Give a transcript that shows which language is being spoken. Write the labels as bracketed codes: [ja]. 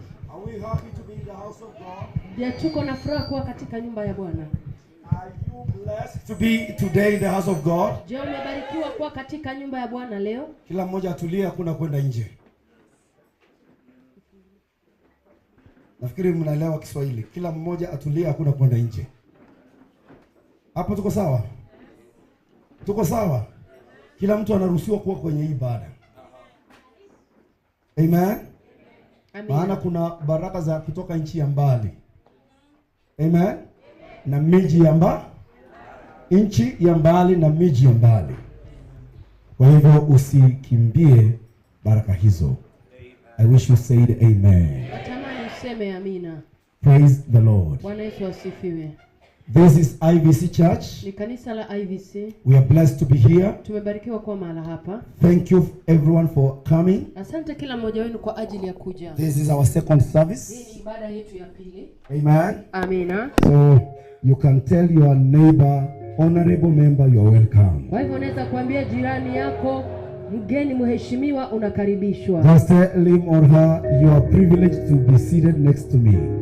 [en] Are we happy to be in the house of God? [sw] Je, tuko na furaha kuwa katika nyumba ya Bwana? [en] Are you blessed to be today in the house of God? [sw] Je, umebarikiwa kuwa katika nyumba ya Bwana leo? Kila mmoja atulie, hakuna kwenda nje. Nafikiri mnaelewa Kiswahili. Kila mmoja atulie, hakuna kwenda nje. Hapo tuko sawa? Tuko sawa? Kila mtu anaruhusiwa kuwa kwenye ibada. Amen. Maana kuna baraka za kutoka nchi ya mbali. Amen. Na miji ya mbali, nchi ya mbali na miji ya mbali. Kwa hivyo usikimbie baraka hizo. [en] I wish you said amen. [sw] Natamani useme amina. [en] Praise the Lord. [sw] Bwana Yesu asifiwe. [en] This is IVC Church. [sw] Ni kanisa la IVC. [en] We are blessed to be here. [sw] Tumebarikiwa kuwa mahali hapa. [en] Thank you everyone for coming. [sw] Asante kila mmoja wenu kwa ajili ya kuja. [en] This is our second service. [sw] Hii ni ibada yetu ya pili. [en] Amen. [sw] Amina. [en] So you can tell your neighbor, honorable member, you are welcome. [sw] Kwa hivyo unaweza kuambia jirani yako, mgeni mheshimiwa, unakaribishwa. [en] Just tell him or her, you are privileged to be seated next to me.